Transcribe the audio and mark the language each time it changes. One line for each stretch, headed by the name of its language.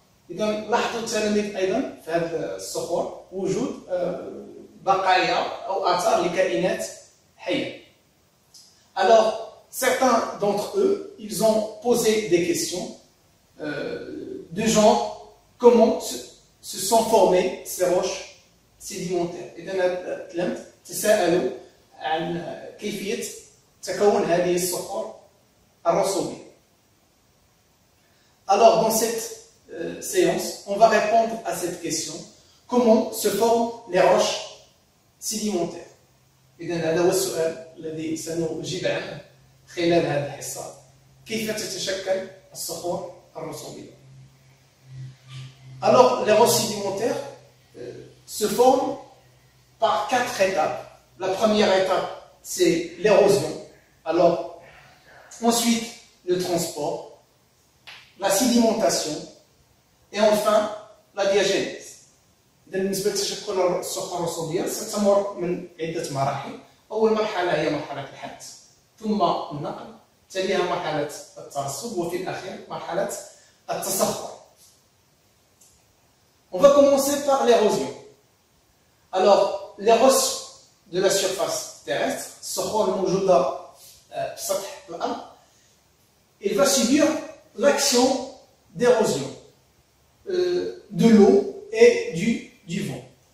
Arabic: إذا لاحظوا التلاميذ أيضا في هذه الصخور وجود بقايا أو آثار لكائنات حية.
French: Alors, certains d'entre eux, ils ont posé des questions de genre comment se sont formées ces roches sédimentaires.
Arabic: إذا تساءلوا عن كيفية تكون هذه الصخور الرسوبية.
French: Alors, dans cette séance, on va répondre à cette question. Comment se forment les roches sédimentaires?
Arabic: إذا هذا هو السؤال الذي سنجيب عنه خلال هذه الحصة. كيف تتشكل الصخور الرسوبية؟
French: Alors, les roches sédimentaires se forment par 4 étapes. La première étape, c'est l'érosion. Alors, ensuite, le transport, la sédimentation et enfin la diagénèse.
Arabic: إذا بالنسبة لتشكل الصخور الرسوبية ستمر من عدة مراحل. أول مرحلة هي مرحلة الحت، ثم النقل، تليها مرحلة الترسب، وفي الأخير مرحلة التصخر.
French: On va commencer par l'érosion. Alors, les roches de la surface terrestre,
Arabic: الصخور الموجودة في سطح الأرض,
French: il va subir l'action d'érosion de l'eau et du vent.